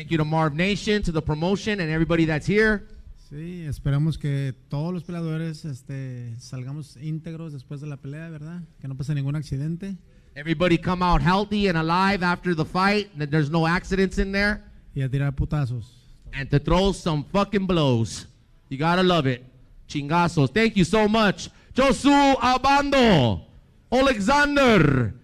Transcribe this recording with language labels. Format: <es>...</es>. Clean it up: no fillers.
<en>Thank you to Marvnation, to the promotion, and everybody that's here.</en> <es>Sí, esperamos que todos los peleadores salgamos íntegros después de la pelea, ¿verdad? Que no pase ningún accidente.</es> <en>Everybody come out healthy and alive after the fight, that there's no accidents in there.</en> <es>Y a tirar putazos.</es> <en>And to throw some fucking blows. You gotta love it. Chingazos. Thank you so much. Josu Abando, Alexander.</en>